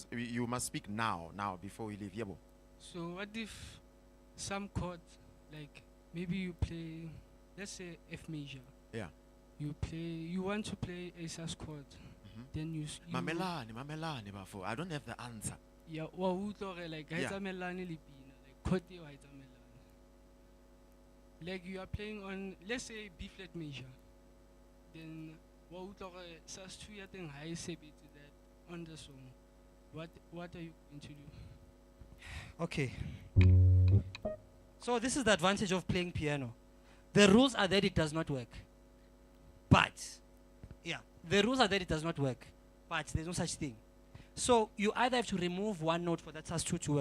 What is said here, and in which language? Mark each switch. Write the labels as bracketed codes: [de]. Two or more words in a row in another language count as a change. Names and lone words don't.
[en] You must speak now before we leave. Yebo. so what if some chords like maybe you play let's say F major Yeah. you want to play a sus chord then you [zu] Mamelani, bafo. [en] I don't have the answer. [st] yeah wa utlwa gore like ha [en] Yeah. [st] itsamaelane le pina [en] like chord [st] eo ha itsamaelane [en] like you are playing on let's say B flat major then [st] wa utlwa gore [en] sus 2 [st] ya teng ha e sebetse [en] that on the song what are you going to do Okay. So this is the advantage of playing piano. The rules are that it does not work. But, yeah, the rules are that it does not work. But there's no such thing. So you either have to remove one note for that sus2 to work.